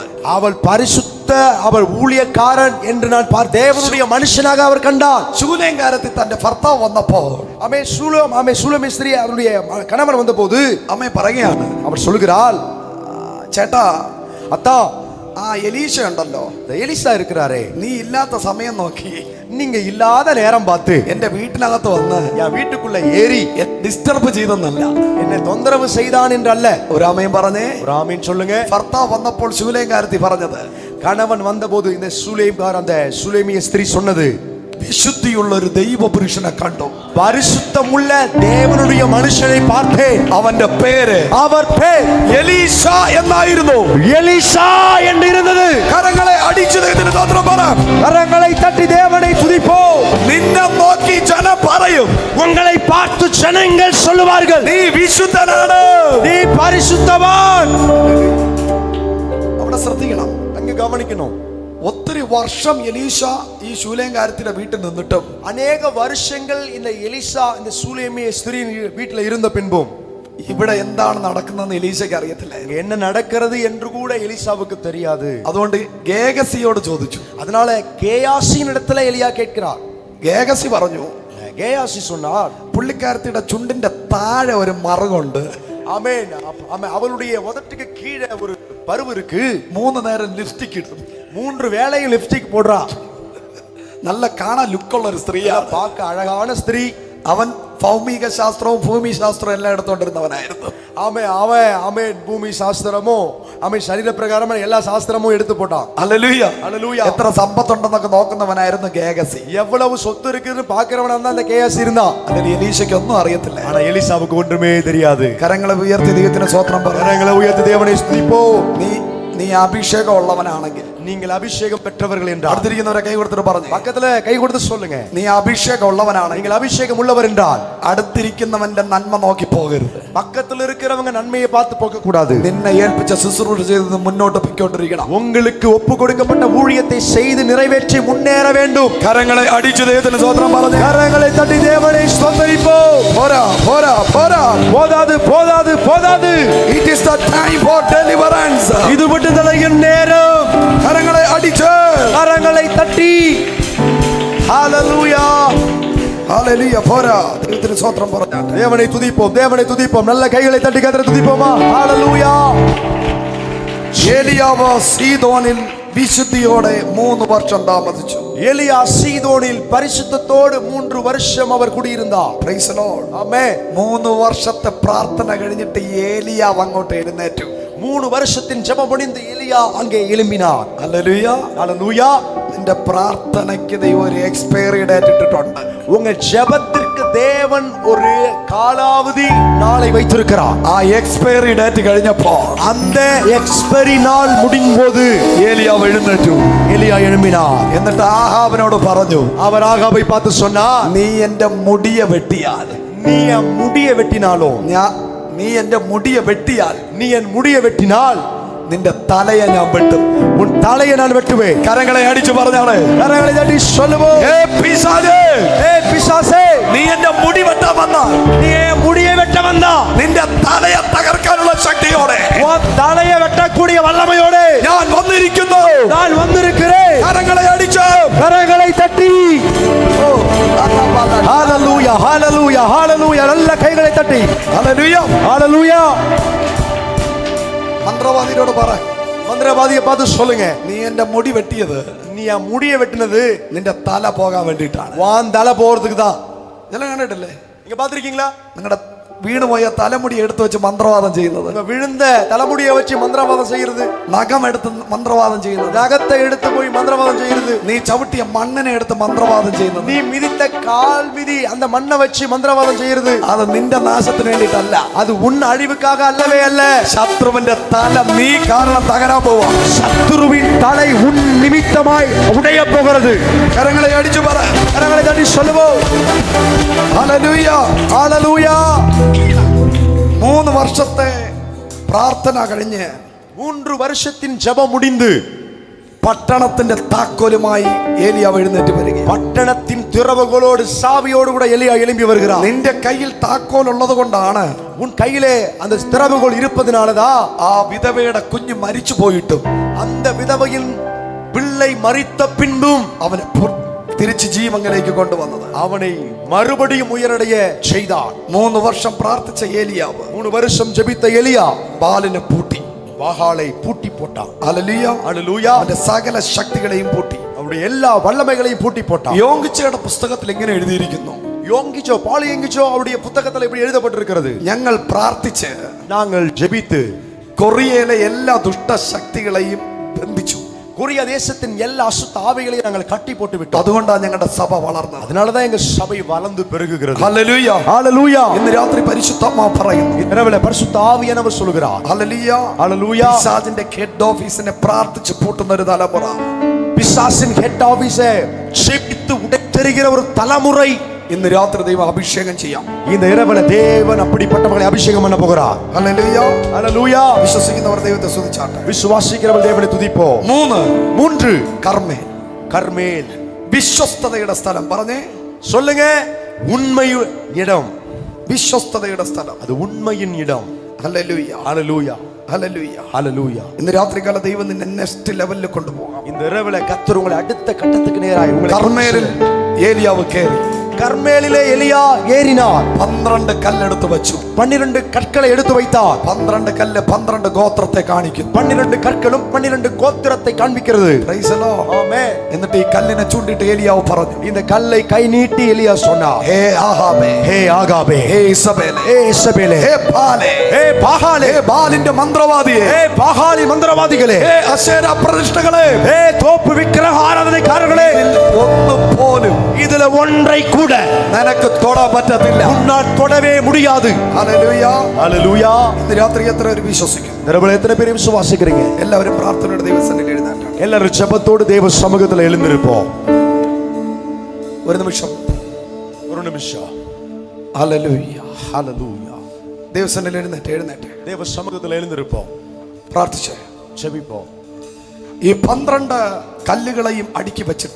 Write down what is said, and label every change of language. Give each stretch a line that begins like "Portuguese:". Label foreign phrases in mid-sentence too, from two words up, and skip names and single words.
Tamil: அவள் பரிசுத்த அவர் ஊழியக்காரன் என்று நான் தேவனுடைய மனுஷனாக அவர் கண்டார்.
Malayalam: ശൂലേംകാരത്തി തന്റെ ഭർത്താവ് വന്നപ്പോ
Tamil: சூலேமிய ஸ்திரீ அவருடைய கணவன் வந்தபோது
Malayalam: അമ്മ പറയുകയാണ്,
Tamil: அவர் சொல்கிறாள்,
Malayalam: ചേട്ടാ
Tamil: அத்தா
Malayalam: ആ എലീശ ഉണ്ടല്ലോ,
Tamil: எலிசா இருக்கிறாரே,
Malayalam: നീ ഇല്ലാത്ത സമയം നോക്കി
Tamil: நீங்க இல்லாத நேரம் பார்த்து
Malayalam: എന്റെ വീട്ടിനകത്ത് വന്ന്
Tamil: என் வீட்டுக்குள்ள ஏறி
Malayalam: ഡിസ്റ്റർബ് ചെയ്തെന്നല്ല,
Tamil: என்னை தொந்தரவு செய்தான் என்று அல்ல.
Malayalam: ഒരു അമ്മയും പറഞ്ഞേ.
Tamil: ஒரு ஆமீன் சொல்லுங்க.
Malayalam: ഭർത്താവ് വന്നപ്പോൾ ശൂലേംകാരത്തി പറഞ്ഞത്,
Tamil: கணவன் வந்தபோது இந்த அந்த சூலேமிய ஸ்திரீ சொன்னது,
Malayalam: വിശുദ്ധിയുള്ള ഒരു ദൈവ പുരുഷനെ കണ്ടു,
Tamil: பரிசுத்தமுள்ள தேவனுடைய மனுஷனை பார்த்தேன்,
Malayalam: അവന്റെ പേര്
Tamil: அவர் பேர்
Malayalam: എലീശ എന്നായിരുന്നു.
Tamil: எலிசா என்று இருந்தது.
Malayalam: കരങ്ങളെ അടിച്ചു ദൈവത്തിന് സ്തോത്രം പറ.
Tamil: கரங்களை தட்டி தேவனை துதிப்போம்.
Malayalam: നിന്നെ നോക്കി ജനം പറയും,
Tamil: உங்களை பார்த்து ஜனங்கள் சொல்லுவார்கள்,
Malayalam: നീ വിശുദ്ധനാണ്.
Tamil: நீ பரிசுத்தவான்.
Malayalam: അവിടെ ശ്രദ്ധിക്കണം,
Tamil: அங்க கவனிக்கணும்.
Malayalam: ഒത്തിരി വർഷം എലീശ ഈ ശൂലേംകാരത്തിന്റെ വീട്ടിൽ നിന്നിട്ടും
Tamil: அநேக வருஷங்கள் இந்த எலிசா இந்த சூலேமிய ஸ்திரீ வீட்டில் இருந்த பின்பும்
Malayalam: ഇവിടെ എന്താണ് നടക്കുന്നതെന്ന് എലീശയ്ക്ക് അറിയത്തില്ല.
Tamil: என்ன நடக்கிறது என்று கூட எலிசாவுக்கு தெரியாது.
Malayalam: അതുകൊണ്ട് ഗേഹസിയോട് ചോദിച്ചു.
Tamil: அதனால கேயாசியின் இடத்துல எலியா கேட்கிறார்.
Malayalam: ഗേഹസി പറഞ്ഞു,
Tamil: கேயாசி சொன்னார்,
Malayalam: പുള്ളിക്കാരത്തിയുടെ ചുണ്ടിന്റെ താഴെ ഒരു മറുകുണ്ട്,
Tamil: ஆமென், அவளுடைய உதட்டுக்கு கீழே ஒரு பருவு இருக்கு,
Malayalam: 3 നേരം ലിപ്സ്റ്റിക് ഇടും,
Tamil: 3 வேளையும் லிப்ஸ்டிக் போடுறா,
Malayalam: നല്ല കാണാൻ ലുക്കുള്ള ഒരു സ്ത്രീയാ,
Tamil: பார்க்க அழகான ஸ்திரீ.
Malayalam: അവൻ ഭൗമിക ശാസ്ത്രവും ഭൂമി ശാസ്ത്രവും എല്ലാം എടുത്തോണ്ടിരുന്നവനായിരുന്നു.
Tamil: அவன் பூமி சாஸ்திரமும் அவன் சரீர பிரகாரம் எல்லா சாஸ்திரமும் எடுத்து போட்டான்.
Malayalam: ഹല്ലേലൂയ.
Tamil: ஹல்லேலூயா.
Malayalam: എത്ര സമ്പത്തുണ്ടെന്നൊക്കെ നോക്കുന്നവനായിരുന്നു ഗേഹസി.
Tamil: எவ்வளவு சொத்து இருக்குன்னு பாக்குறவனா தான் அந்த கேயாசி இருந்தான்.
Malayalam: അല്ലെങ്കിൽ എലീശയ്ക്ക് ഒന്നും അറിയത്തില്ല.
Tamil: ஆனா எலிசாவுக்கு ஒன்றுமே தெரியாது.
Malayalam: കരങ്ങളെ ഉയർത്തി ദൈവത്തിന് സ്തോത്രം പറ.
Tamil: கரங்களை உயர்த்தி தேவனை ஸ்துதிப்போம்.
Malayalam: നീ അഭിഷേകം ഉള്ളവനാണെങ്കിൽ,
Tamil: நீ நீங்கள் அபிஷேகம் பெற்றவர்கள் என்றால்
Malayalam: അടുത്തിരിക്കുന്നവരെ കൈ കൊടുത്തിട്ട് പറഞ്ഞു,
Tamil: பக்கத்துல கை கொடுத்து சொல்லுங்க,
Malayalam: നീ അഭിഷേകം ഉള്ളവനാണ്.
Tamil: நீங்கள் அபிஷேகம் உள்ளவர் என்றால்
Malayalam: അടുത്തിരിക്കുന്നവന്റെ നന്മ നോക്കി പോകരുത്.
Tamil: பக்கத்துல இருக்கிறவங்க நன்மையை பார்த்து போக கூடாது.
Malayalam: നിന്നെ ഏൽപ്പിച്ച ശുശ്രൂഷ ചെയ്ത് മുന്നോട്ട് പൊയ്ക്കൊണ്ടിരിക്കണം.
Tamil: உங்களுக்கு ஒப்பு கொடுக்கப்பட்ட ஊழியத்தை செய்து நிறைவேற்றி முன்னேற வேண்டும்.
Malayalam: കരങ്ങളെ അടിച്ചു ദൈവത്തിന് സ്തോത്രം പറഞ്ഞു.
Tamil: கரங்களை தட்டி தேவனை ஸ்தோத்திரிப்போம்.
Malayalam: പോരാ പോരാ പോരാ,
Tamil: போதாது போதாது போதாது.
English: it is the time for deliverance.
Tamil: இது விடுதலையின் நேரம்.
Malayalam: കരങ്ങളെ അടിച്ച്,
Tamil: கரங்களை தட்டி ஹalleluya
Malayalam: ഹല്ലേലൂയ. പോരാ, ദൈവത്തിന് സ്തോത്രം പറഞ്ഞു.
Tamil: தேவனை துதிப்போம், தேவனை துதிப்போம். நல்ல கைகளை தட்டி கர்த்தரை துதிப்போமா? ஹalleluya.
Malayalam: ഏലിയാവ് സീദോനിൽ വിശുദ്ധിയോടെ 3 വർഷം താമസിച്ചു.
Tamil: எலியா சீதோனில் பரிசுத்தத்தோடு 3 வருஷம் அவர் குடியிருந்தார்.
English: Praise the Lord.
Tamil: ஆமென்.
Malayalam: 3 വർഷത്തെ പ്രാർത്ഥന കഴിഞ്ഞിട്ട് ഏലിയാവ് അങ്ങോട്ട് എഴുന്നേറ്റു.
Tamil: 3 வருஷத்தின் ஜெபம் முடிந்து எலியா அங்கே எழும்பினார்.
Malayalam: ഹല്ലേലൂയ.
Tamil: ஹalleluya.
Malayalam: നിന്റെ പ്രാർത്ഥനയ്ക്ക് ദൈവം ഒരു
English: expiry date
Malayalam: ഇട്ടിട്ടുണ്ട്.
Tamil: உங்க ஜெபத்திற்கு தேவன் ஒரு காலாவதி நாளை வைத்திருக்கிறார்.
Malayalam: ആ
English: expiry date
Malayalam: കഴിഞ്ഞപ്പോ
Tamil: அந்த எக்ஸ்பைரி நாள் முடியும்போது
Malayalam: ഏലിയാവ് എഴുന്നേറ്റു.
Tamil: எலியா எழும்பினார்.
Malayalam: എന്നിട്ട് ആഹാബിനോട് പറഞ്ഞു,
Tamil: அவர் ஆகாபை பார்த்து சொன்னார்,
Malayalam: നീ എന്റെ മുടിയെ വെട്ടിയാൽ,
Tamil: நீ என் முடியை வெட்டினாலும்,
Malayalam: നീ എന്റെ മുടിയെ വെട്ടിയാൽ
Tamil: நீ என் முடியை வெட்டினால்
Malayalam: നിന്റെ തലയെ ഞാൻ വെട്ടും.
Tamil: உன் தலையை நான் வெட்டுவேன்.
Malayalam: കരങ്ങളെ അടിച്ചു പറഞ്ഞാണ്,
Tamil: கரங்களை தட்டி சொல்லுவோம்,
Malayalam: ഏ പിശാചേ,
Tamil: பிசாசே,
Malayalam: നീ എന്റെ മുടി വെട്ടാൻ വന്നാൽ
Tamil: நீ என் முடியை வெட்ட வந்தா
Malayalam: നിന്റെ തലയെ തകർക്കാനുള്ള ശക്തിയോടെ
Tamil: உன் தலையை வெட்டக்கூடிய வல்லமையோடு
Malayalam: ഞാൻ വന്നിരിക്കുന്നു.
Tamil: நான் வந்திருக்கிறேன்.
Malayalam: കരങ്ങളെ അടിച്ചു.
Tamil: கரங்களை தட்டி
Malayalam: ഓ,
Tamil: ஹalleluya ஹalleluya ஹalleluya. நல்ல கைகளை தட்டி
Malayalam: ഹല്ലേലൂയ.
Tamil: ஹalleluya.
Malayalam: മന്ത്രവാദിയോട് പറ,
Tamil: மந்திரவாதியை பார்த்து சொல்லுங்க,
Malayalam: നീ എന്റെ മുടി വെട്ടിയത്
Tamil: நீ என் முடியை வெட்டினது
Malayalam: നിന്റെ തല പോകാൻ വേണ്ടിയിട്ടാണ്.
Tamil: வான் தலை போறதுக்கு தான்.
Malayalam: இதெல்லாம் കണ്ടിട്ടില്ലേ?
Tamil: நீங்க பாத்திருக்கீங்களா?
Malayalam: നിങ്ങളുടെ വീണുപോയ തലമുടി എടുത്തു വെച്ച് മന്ത്രവാദം ചെയ്യുന്നത്,
Tamil: உங்க விழுந்த தலைமுடியை வச்சு மந்திரவாதம் செய்யறது,
Malayalam: നഖം എടുത്ത് മന്ത്രവാദം ചെയ്യുന്നത്,
Tamil: நகத்தை எடுத்து போய் மந்திரவாதம் செய்யறது,
Malayalam: നീ ചവിട്ടിയ മണ്ണിനെ എടുത്ത് മന്ത്രവാദം ചെയ്യുന്നത്,
Tamil: நீ மிதித்த கால் மிதி அந்த மண்ணை வச்சு மந்திரவாதம் செய்யறது,
Malayalam: അത് നിന്റെ നാശത്തിന് വേണ്ടിയിട്ടല്ല.
Tamil: அது உன் அழிவுக்காக அல்லவே அல்ல.
Malayalam: ശത്രുവിന്റെ തല നീ കാരണം തകരാൻ പോവാ.
Tamil: சத்துருவின் தலை உன் நிமித்தமாய் உடைய போகிறது.
Malayalam: കരങ്ങളെ അടിച്ചു പറ,
Tamil: கரங்களை தட்டி சொல்லுவோம்,
Malayalam: ഹല്ലേലൂയ.
Tamil: ஹalleluya.
Malayalam: 3 വർഷത്തെ പ്രാർത്ഥന കഴിഞ്ഞ്
Tamil: 3 வருஷத்தின் ஜெபம் முடிந்து
Malayalam: പട്ടണത്തിന്റെ താക്കോലുമായി ഏലിയാവ് എഴുന്നേറ്റ് വരിക.
Tamil: பட்டணத்தின் திறவுகளோடு சாவியோடு கூட எலியா எழும்பி வருகிறார்.
Malayalam: നിന്റെ കയ്യിൽ താക്കോൽ ഉള്ളത് കൊണ്ടാണ്
Tamil: உன் கையிலே அந்த திறவுகள் இருப்பதனாலதான்
Malayalam: ആ വിധവയുടെ കുഞ്ഞ് മരിച്ചു പോയിട്ടും
Tamil: அந்த விதவையின் பிள்ளை மரித்த பின்பும்
Malayalam: അവനെ തിരിച്ച് ജീവങ്കിലേക്ക് കൊണ്ടുവന്നത്.
Tamil: அவனை மறுபடியும் உயரடைய செய்தார்.
Malayalam: 3 വർഷം പ്രാർത്ഥിച്ച ഏലിയാവ്
Tamil: 3 வருஷம் ஜெபித்த எலியா
Malayalam: ബാലിനെ പൂട്ടി,
Tamil: வாகாலை பூட்டி போட்டான்.
Malayalam: ഹല്ലേലൂയ.
Tamil: ஹalleluya.
Malayalam: അവന്റെ സകല ശക്തികളെയും പൂട്ടി.
Tamil: அவருடைய எல்லா வல்லமைகளையும் பூட்டி போட்டான்.
Malayalam: യോങ്കിച്ചയുടെ പുസ്തകത്തിൽ ഇങ്ങനെ എഴുതിയിരിക്കുന്നു,
Tamil: யோங்கிச்சோ பாலியங்கிச்சோ அவருடைய புத்தகத்தில் இப்படி எழுதப்பட்டிருக்கிறது,
Malayalam: ഞങ്ങൾ പ്രാർത്ഥിച്ച്
Tamil: நாங்கள் ஜெபித்து
Malayalam: കൊറിയയിലെ എല്ലാ ദുഷ്ടശക്തികളെയും ബന്ധിച്ചു.
Tamil: கொரியா தேசத்தின் எல்லா அசுத்த ஆவிகளையும் நாங்கள் கட்டி போட்டு விட்டோம்.
Malayalam: അതുകൊണ്ടാണ് ഞങ്ങളുടെ സഭ വളർന്നത്.
Tamil: அதனாலதான் எங்க சபை வளர்ந்து பெருகுகிறது.
Malayalam: ഹല്ലേലൂയ.
Tamil: ஹalleluya.
Malayalam: ഇന്ന് രാത്രി പരിശുദ്ധാത്മാവ് പറയുന്നു,
Tamil: இரவுல பரிசுத்த ஆவியானவர் சொல்கிறார்,
Malayalam: ഹല്ലേലൂയ.
Tamil: ஹalleluya.
Malayalam: പിശാചിന്റെ
English: head office
Malayalam: പ്രാർത്ഥിച്ച് പൂട്ടുന്ന ഒരു തലമുറ,
Tamil: பிசாசின்
English: head office
Tamil: ஜெபித்து உடைத்தெறிகிற ஒரு தலைமுறை
Malayalam: ഇന്ന് രാത്രി ദൈവം അഭിഷേകം ചെയ്യാം.
Tamil: இந்த இரவுல தேவன் அப்படிப்பட்டவர்களை அபிஷேகம் பண்ண போகிறார்.
Malayalam: ഹല്ലേലൂയ.
Tamil: ஹalleluya.
Malayalam: വിശ്വസിക്കുന്നവർ ദൈവത്തെ സ്തുതിച്ചാട്ടെ.
Tamil: விசுவாசிக்கிறவர்கள் தேவனை துதிப்போம். 3 3
Malayalam: കർമ്മേൽ,
Tamil: கர்மேல்.
Malayalam: വിശ്വസ്തതയുടെ സ്ഥലം. പറഞ്ഞേ,
Tamil: சொல்லுங்க, உண்மை இடம்.
Malayalam: വിശ്വസ്തതയുടെ സ്ഥലം.
Tamil: அது உண்மையின் இடம்.
Malayalam: ഹല്ലേലൂയ.
Tamil: ஹalleluya.
Malayalam: ഹല്ലേലൂയ.
Tamil: ஹalleluya.
Malayalam: ഇന്ന് രാത്രികാല ദൈവം നിന്നെ
English: next level
Malayalam: കൊണ്ടുപോകാം.
Tamil: இந்த இரவுல கர்த்தர் உங்களை அடுத்த கட்டத்துக்கு நேராய் உங்களை
Malayalam: കർമ്മേലിൽ ഏലിയാവ് കയറി
Tamil: கர்மேலிலே எலியா ஏறினார்.
Malayalam: 12 കല്ലെടുത്ത് വെച്ചു.
Tamil: 12 கற்களை எடுத்து வைத்தார்.
Malayalam: 12 കല്ല് 12 ഗോത്രത്തെ കാണിക്കുന്നു.
Tamil: 12 கற்களும் 12 கோத்திரத்தை காண்பிக்கிறது.
English: Praise the Lord.
Tamil: ஆமென்.
Malayalam: എന്നിട്ട് ഈ കല്ലിനെ ചൂണ്ടിട്ട് ഏലിയാവ് പറഞ്ഞു,
Tamil: இந்த கல்லை கை நீட்டி எலியா சொன்னார்,
Malayalam: ഹേ ആഹാബേ,
Tamil: ஹே ஆகாபே,
Malayalam: ഹേ ഇസബേലേ,
Tamil: ஹே இசபேலே,
Malayalam: ഹേ ബാലേ,
Tamil: ஹே பாகாலே,
Malayalam: ഹേ ബാലിന്റെ മന്ത്രവാദിയേ,
Tamil: ஹே பாகாலி மந்திரவாதிகளே,
Malayalam: ഹേ അശേര പ്രതിഷ്ഠകളെ,
Tamil: ஹே தோப்பு விக்கிரக ஆராதனைக்காரர்களே,
Malayalam: ഒന്ന് പോലും
Tamil: இதுல ஒன்றை கூட
Malayalam: നിനക്ക് തൊടാൻ പറ്റത്തില്ല.
Tamil: உன்னால் தொடவே முடியாது.
Malayalam: ഹല്ലേലൂയ.
Tamil: ஹalleluya.
Malayalam: ഇന്ന് രാത്രി എത്ര പേര് വിശ്വസിക്കും?
Tamil: இந்த இரவுல எத்தனை பேர் விசுவாசிக்கிறீங்க?
Malayalam: എല്ലാവരും പ്രാർത്ഥനയുടെ ദൈവസന്നിധിയിൽ എഴുന്നേറ്റാണ്.
Tamil: எல்லாரும் ஜெபத்தோடு தேவ சமூகத்தில் எழுந்திருப்போம். ஒரு நிமிஷம். ஹல்லேலூயா, ஹல்லேலூயா.
Malayalam: தேவசன்னில் എഴുന്നേറ്റ്
Tamil: தேவ சமூகத்தில் எழுந்திருப்போம்.
Malayalam: പ്രാർത്ഥിച്ച്
Tamil: ஜெபிப்போம்.
Malayalam: ഈ 12 കല്ലുകളെയും അടുക്കി വെച്ചിട്ട്